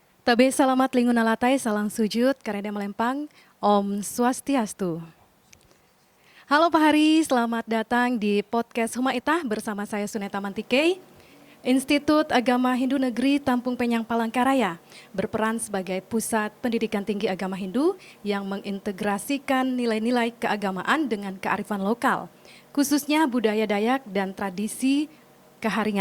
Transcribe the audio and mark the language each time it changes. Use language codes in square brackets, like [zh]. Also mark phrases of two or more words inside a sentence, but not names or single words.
[nij] Tabe salamat lingun alatai, salam sujud, kareda melempang, [sa] Om Swastiastu. [id] Halo Pak Hari, selamat datang di podcast Huma Itah bersama saya Suneta Mantike. Institut Agama Hindu Negeri Tampung Penyang Palangkaraya berperan sebagai pusat pendidikan tinggi agama Hindu yang mengintegrasikan nilai-nilai keagamaan dengan kearifan lokal, khususnya budaya Dayak dan tradisi keharingan.